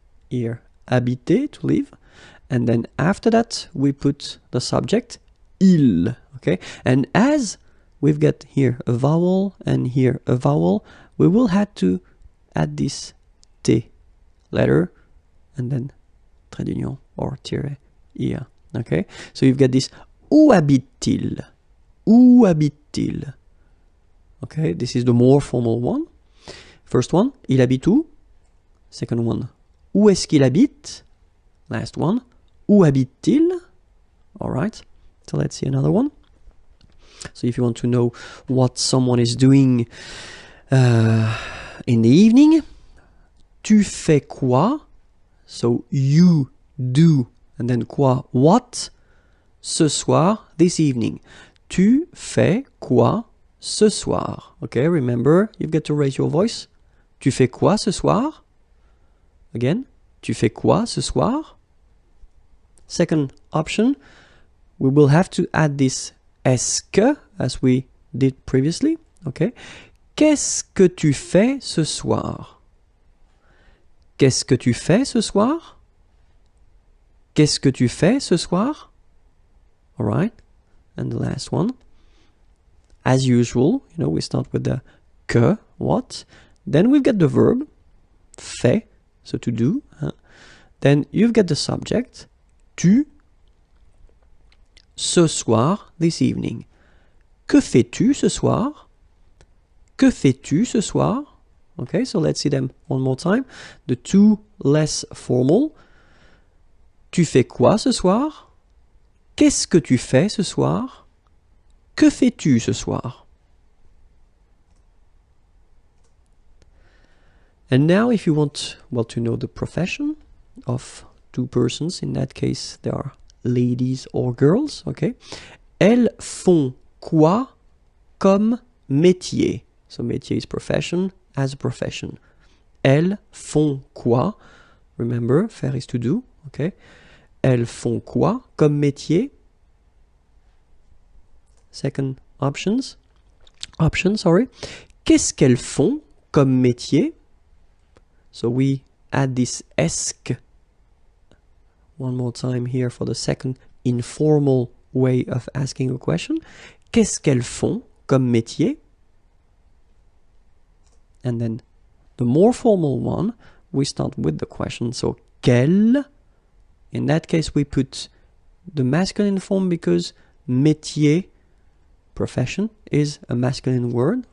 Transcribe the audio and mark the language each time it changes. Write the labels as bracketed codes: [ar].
[en] Here, habiter, to live, and then after that we put the subject il, okay? And as we've got here a vowel and here a vowel, we will have to add this t letter and then trait d'union or tiret ir, okay? So you've got this [fr] où habite-t-il? Où habite-t-il? [en] Okay, this is the more formal one. First one, [fr] il habite où? [en] Second one, [fr] où est-ce qu'il habite? [en] Last one, [fr] où habite-t-il? [en] All right, so let's see another one. So if you want to know what someone is doing in the evening, [fr] tu fais quoi? [en] So you do, and then quoi? What? [fr] Ce soir, [en] this evening. [fr] Tu fais quoi ce soir? [en] Okay, remember, you've got to raise your voice. [fr] Tu fais quoi ce soir? Again, tu fais quoi ce soir? [en] Second option, we will have to add this est-ce que, as we did previously, okay? [fr] Qu'est-ce que tu fais ce soir? Qu'est-ce que tu fais ce soir? Qu'est-ce que tu fais ce soir? [en] All right. And the last one, as usual, you know, we start with the que, what. Then we've got the verb, fait, so to do. Then you've got the subject, tu, [fr] ce soir, [en] this evening. [fr] Que fais-tu ce soir? Que fais-tu ce soir? [en] Okay, so let's see them one more time. The two less formal. [fr] Tu fais quoi ce soir? Qu'est-ce que tu fais ce soir? Que fais-tu ce soir? [en] And now if you want, well, to know the profession of two persons, in that case they are ladies or girls, okay? [fr] Elles font quoi comme métier? [en] So métier is profession, as a profession. [fr] Elles font quoi? [en] Remember, faire is to do, okay? [fr] Elles font quoi comme métier? [en] Second option, sorry. [fr] Qu'est-ce qu'elles font comme métier? [en] So we add this esque one more time here for the second informal way of asking a question. [fr] Qu'est-ce qu'elles font comme métier? [en] And then the more formal one, we start with the question. So quelle? In that case, we put the masculine form because métier, profession, is a masculine word.